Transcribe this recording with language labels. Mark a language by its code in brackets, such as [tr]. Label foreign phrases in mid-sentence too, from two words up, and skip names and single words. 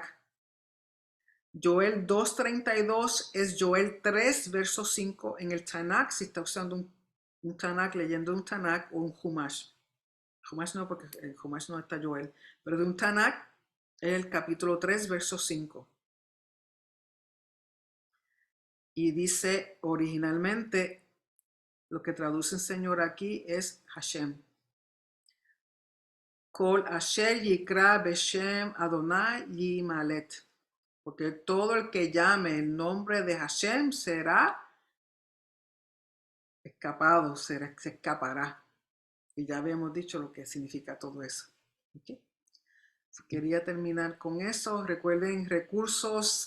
[es] Joel 2:32 es Joel 3, verso 5 en el Tanakh, si está usando un Tanakh, leyendo un Tanakh o un Humash. Humash no, porque en Humash no está Joel, pero de un Tanakh es el capítulo 3, verso 5. Y dice originalmente, lo que traduce el Señor aquí es Hashem. [he] כל אשר יקרא בשם אדני ימלט. [es] Porque todo el que llame el nombre de Hashem será escapado, se escapará. Y ya habíamos dicho lo que significa todo eso. ¿Okay? Quería terminar con eso. Recuerden, recursos.